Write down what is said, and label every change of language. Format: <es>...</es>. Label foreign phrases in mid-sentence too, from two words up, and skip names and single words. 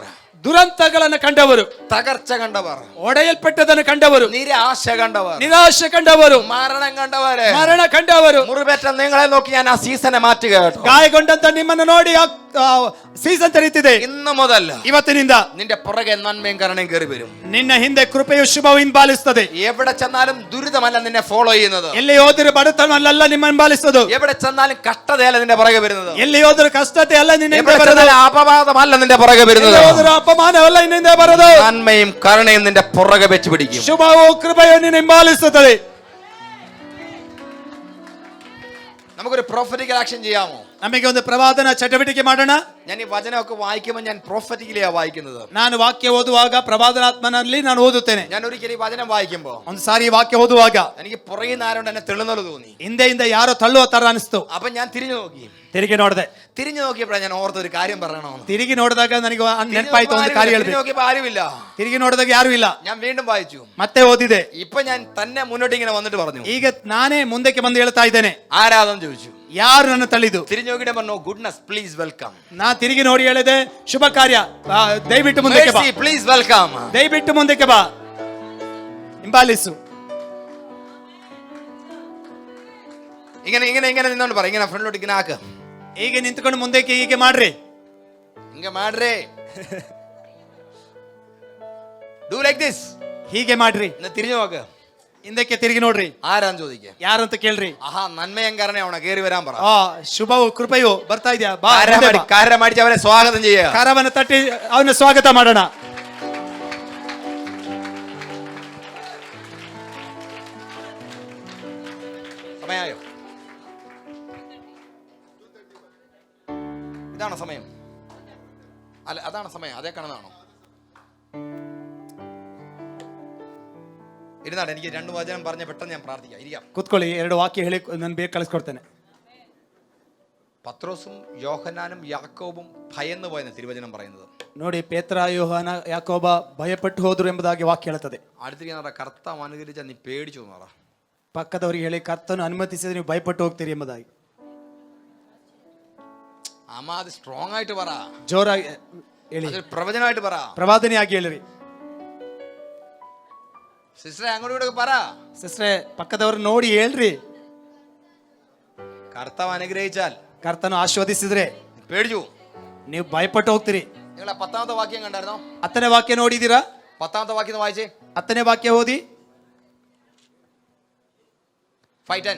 <kn>ದುರಂತಗಳನ್ನು ಕಂಡವರು,</kn> <ml>തകർച്ച കണ്ടവർ,</ml> <kn>ಒಡೆಯಲ್ಪಟ್ಟದನ್ನು ಕಂಡವರು,</kn> <ml>നിരാശ കണ്ടവർ,</ml> <kn>ನಿರಾಶೆ ಕಂಡವರು,</kn> <ml>മരണം കണ്ടവര്,</ml> <kn>ಮರಣ ಕಂಡವರು,</kn> <ml>മുറിവേറ്റ നിങ്ങളെ നോക്കി ഞാൻ ആ സീസണെ മാറ്റുക കേട്ടോ.</ml> <kn>ಗಾಯಗೊಂಡಂತ ನಿಮ್ಮನ್ನು ನೋಡಿ ಸೀಸನ್ ತೆರೀತಿದೆ.</kn> <ml>ഇന്ന് മുതൽ</ml> <kn>ಇವತ್ತಿನಿಂದ</kn> <ml>നിന്റെ പുറകെ നന്മയും കരുണയും കയറി വരും.</ml> <kn>ನಿನ್ನ ಹಿಂದೆ ಕೃಪೆಯು ಶುಭವು ಹಿಂಬಾಲಿಸುತ್ತದೆ.</kn> <ml>എവിടെ ചെന്നാലും ദുരിതമല്ല നിന്നെ ഫോളോ ചെയ്യുന്നത്.</ml> <kn>ಎಲ್ಲಿ ಹೋದರೂ ಬಡತನಲ್ಲ ನಿಮ್ಮ ಹಿಂಬಾಲಿಸುವುದು.</kn> <ml>എവിടെ ചെന്നാലും കഷ്ടതയല്ല നിന്റെ പുറകെ വരുന്നത്.</ml> <kn>ಎಲ್ಲಿ ಹೋದರೂ ಕಷ್ಟತೆ ಅಲ್ಲ ನಿನ್ನ ಹಿಂದೆ</kn> <ml>എവിടെ</ml> <kn>ಬರೋದು.</kn> <ml>ചെന്നാലും അപവാദമല്ല നിന്റെ പുറകെ വരുന്നത്.</ml> <kn>ಎಲ್ಲಿ ಹೋದರೂ ಅಪಮಾನವಲ್ಲ ನಿನ್ನಿಂದ ಬರೋದು.</kn> <ml>നന്മയും കരുണയും നിന്റെ പുറകെ വെച്ച് പിടിക്കും.</ml> <kn>ಶುಭವು ಕೃಪೆಯು ನಿನ್ನ ಹಿಂಬಾಲಿಸುತ್ತದೆ.</kn> <ml>നമുക്കൊരു</ml> <en>prophetical action</en> <ml>ചെയ്യാമോ?</ml> <kn>ನಮಗೆ ಒಂದು ಪ್ರವಾದನ ಚಟುವಟಿಕೆ ಮಾಡೋಣ.</kn> <ml>ഞാൻ ഈ വചനമൊക്കെ വായിക്കുമ്പോൾ ഞാൻ പ്രൊഫറ്റിക്കലിയാ വായിക്കുന്നത്.</ml> <kn>ನಾನು ವಾಕ್ಯ ಓದುವಾಗ ಪ್ರವಾದನಾತ್ಮನಲ್ಲಿ ನಾನು ಓದುತ್ತೇನೆ.</kn> <ml>ഞാൻ ഒരിക്കലും ഈ വചനം വായിക്കുമ്പോൾ</ml> <kn>ಒಂದು ಸಾರಿ ವಾಕ್ಯ ಓದುವಾಗ</kn> <ml>എനിക്ക് പുറകിൽ ആരോണ്ട് എന്നെ തെളുന്നല് തോന്നി.</ml> <kn>ಹಿಂದೆಯಿಂದ ಯಾರೋ ತಳ್ಳುವ ತರ ಅನಿಸ್ತು.</kn> <ml>അപ്പൊ ഞാൻ തിരിഞ്ഞു നോക്കി.</ml> <kn>ತಿರುಗಿ ನೋಡಿದೆ.</kn> <ml>തിരിഞ്ഞു നോക്കിയപ്പോഴാണ് ഞാൻ ഓർത്തൊരു കാര്യം പറയണമെന്ന്.</ml> <kn>ತಿರುಗಿ ನೋಡಿದಾಗ ನನಗೆ ನೆನಪಾಯ್ತು ಒಂದು ಕಾರ್ಯ</kn> <ml>തിരിഞ്ഞു</ml> <kn>ಹೇಳ್ಬೇಕು.</kn> <ml>നോക്കിയപ്പോ ആരുമില്ല.</ml> <kn>ತಿರುಗಿ ನೋಡಿದಾಗ ಯಾರು ಇಲ್ಲ.</kn> <ml>ഞാൻ വീണ്ടും വായിച്ചു.</ml> <kn>ಮತ್ತೆ ಓದಿದೆ.</kn> <ml>ഇപ്പൊ ഞാൻ തന്നെ മുന്നോട്ട് ഇങ്ങനെ വന്നിട്ട് പറഞ്ഞു,</ml> <kn>ಈಗ ನಾನೇ ಮುಂದಕ್ಕೆ ಬಂದು ಹೇಳ್ತಾ ಇದ್ದೇನೆ,</kn> <ml>ആരാധന ചോദിച്ചു.</ml> <kn>ಯಾರು ನನ್ನ ತಳ್ಳಿದು?</kn> <ml>തിരിഞ്ഞു നോക്കിയിട്ട് പറഞ്ഞു,</ml> <en>goodness please welcome.</en> <kn>ನಾ ತಿರುಗಿ ನೋಡಿ ಹೇಳಿದೆ, ಶುಭ ಕಾರ್ಯ, ದಯವಿಟ್ಟು ಮುಂದಕ್ಕೆ ಬಾ,</kn> <en>please welcome,</en> <kn>ದಯವಿಟ್ಟು ಮುಂದಕ್ಕೆ ಬಾ, ಹಿಂಬಾಲಿಸು.</kn> <ml>ഇങ്ങനെ ഇങ്ങനെ ഇങ്ങനെ നിന്നോണ്ട് പറ, ഇങ്ങനെ ഫ്രണ്ടിലോട്ട് ഇങ്ങനെ ആക്ക്.</ml> <kn>ಹೀಗೆ ನಿಂತ್ಕೊಂಡು ಮುಂದಕ್ಕೆ ಹೀಗೆ ಮಾಡ್ರಿ,</kn> <ml>ഇങ്ങനെ മാഡ്രേ,</ml> <en>do like this,</en> <kn>ಹೀಗೆ ಮಾಡ್ರಿ.</kn> <ml>തിരിഞ്ഞു നോക്ക്,</ml> <kn>ಹಿಂದಕ್ಕೆ ತಿರುಗಿ ನೋಡ್ರಿ.</kn> <ml>ആരാന്ന് ചോദിക്കുക.</ml> <kn>ಯಾರಂತ ಕೇಳ್ರಿ.</kn> <ml>ആഹാ, നന്മയും കരുണയാവണ കേറി വരാൻ പറ.</ml> <kn>ಶುಭವು ಕೃಪೆಯು ಬರ್ತಾ ಇದೆಯಾ, ಬಾ.</kn> <ml>കാരമടിച്ച് അവരെ സ്വാഗതം ചെയ്യുക.</ml> <kn>ಕರವನ್ನು ತಟ್ಟಿ ಅವನ ಸ್ವಾಗತ ಮಾಡೋಣ.</kn> <ml>സമയായോ? ഇതാണ് സമയം? അല്ല, അതാണ് സമയം. അതേ കാണുന്നതാണോ? ഇരുന്നാട്ടെ, എനിക്ക് 2 വചനം പറഞ്ഞ പെട്ടെന്ന് ഞാൻ പ്രാർത്ഥിക്കാം. ഇരിക്കാം.</ml> <kn>ಕೂತ್ಕೊಳ್ಳಿ, 2 ವಾಕ್ಯ ಹೇಳಿ ನಾನು ಬೇಗ ಕಳಿಸ್ಕೊಡ್ತೇನೆ.</kn> <ml>പത്രോസും യോഹന്നാനും യാക്കോബും ഭയന്നു പോയെന്ന് തിരുവചനം പറയുന്നത്.</ml> <kn>ನೋಡಿ, ಪೇತ್ರ, ಯೋಹಾನ, ಯಾಕೋಬ ಭಯಪಟ್ಟು ಹೋದ್ರು ಎಂಬುದಾಗಿ ವಾಕ್ಯ ಹೇಳುತ್ತದೆ.</kn> <ml>അടുത്തിരിക്കുന്ന കർത്താവ് അനുഗ്രഹിച്ച നീ പേടിച്ചു എന്ന് പറ.</ml> <kn>ಪಕ್ಕದವರಿಗೆ ಹೇಳಿ, ಕರ್ತನು ಅನುಮತಿಸಿದ್ರೆ ನೀವು ಭಯಪಟ್ಟು ಹೋಗ್ತೀರಿ ಎಂಬುದಾಗಿ.</kn> <ml>അമ്മ അത് സ്ട്രോങ് ആയിട്ട് പറ,</ml> <kn>ಜೋರಾಗಿ ಹೇಳಿ,</kn> <ml>പ്രവചനമായിട്ട് പറ,</ml> <kn>ಪ್ರವಾದನೆಯಾಗಿ ಹೇಳಿರಿ.</kn> <ml>സിസ്റ്ററെ അങ്ങോട്ട് ഇവിടെ പറ.</ml> <kn>ಸಿಸ್ಟ್ರೆ, ಪಕ್ಕದವ್ರು ನೋಡಿ ಹೇಳ್ರಿ.</kn> <ml>കർത്താവ് അനുഗ്രഹിച്ചാൽ,</ml> <kn>ಕರ್ತನು ಆಶೀರ್ವದಿಸಿದ್ರೆ</kn> <ml>പേടിച്ചു</ml> <kn>ನೀವು ಭಯಪಟ್ಟು ಹೋಗ್ತೀರಿ.</kn> <ml>നിങ്ങളെ 10ാമത്തെ വാക്യം കണ്ടായിരുന്നോ?</ml> <kn>10ನೇ ವಾಕ್ಯ ನೋಡಿದ್ದೀರಾ?</kn> <ml>10ാമത്തെ വാക്യം വായിച്ചേ.</ml> <kn>10ನೇ ವಾಕ್ಯ ಓದಿ. 5:10.</kn>